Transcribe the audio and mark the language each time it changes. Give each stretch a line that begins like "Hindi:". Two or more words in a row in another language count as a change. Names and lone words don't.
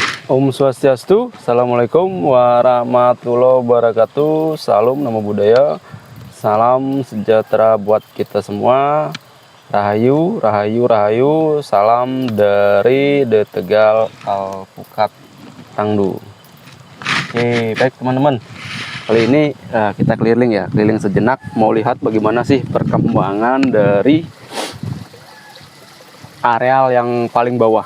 Indonesian: Om Swastiastu,
Arabic: السلام عليكم ورحمة الله وبركاته.
Indonesian: Salam
Pali: Namo Buddhaya,
Indonesian: salam sejahtera buat kita semua. Rahayu, rahayu, rahayu. Salam dari The Tegal Alpukat Tangdu. Oke, baik teman-teman. Kali ini kita keliling sejenak, mau lihat bagaimana sih perkembangan dari areal yang paling bawah.